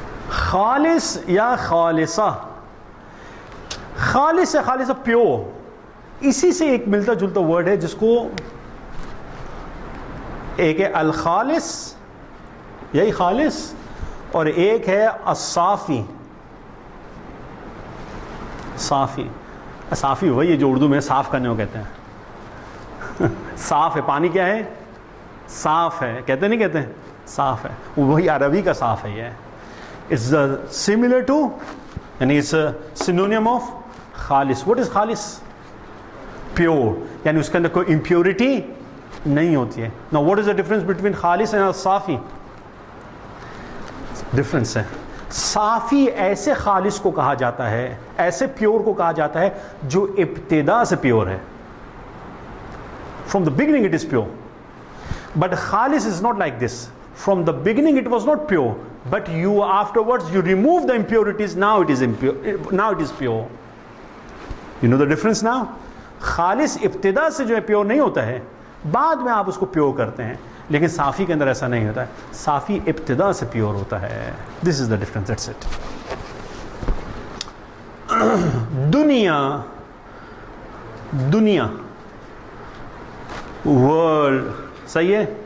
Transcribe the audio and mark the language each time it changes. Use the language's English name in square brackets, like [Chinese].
[Urdu] خالص یا خالصہ, خالص یا خالصہ پیور, اسی سے ایک ملتا جلتا ورڈ ہے جس کو ایک ہے الخالص, یہی خالص, اور ایک ہے الصافی. صافی, صافی وہی ہے جو اردو میں صاف کرنے کو کہتے ہیں. صاف ہے, پانی کیا ہے, صاف ہے, کہتے نہیں کہتے ہیں صاف ہے, وہی عربی کا صاف ہے. [English] یہ it's similar to, یعنی it's a synonym of خالص. what is [Urdu] خالص؟ پیور, یعنی اس کے اندر کوئی impurity نہیں ہوتی ہے. [English] now what is the difference between خالص and صافی؟ Difference ہے. [Urdu] صافی ایسے خالص کو کہا جاتا ہے, ایسے پیور کو کہا جاتا ہے جو ابتدا سے پیور ہے. [English] from the beginning it is pure. but خالص is not like this. from the beginning it was not pure, but you afterwards you remove the impurities, now it is impure, now it is pure. you know the difference now? [Urdu] خالص ابتدا سے جو ہے pure نہیں ہوتا ہے, بعد میں آپ اس کو پیور کرتے ہیں, لیکن صافی کے اندر ایسا نہیں ہوتا ہے. صافی ابتدا سے پیور ہوتا ہے. [English] This is the difference, that's it. [Urdu] دنیا, دنیا ورلڈ, صحیح ہے.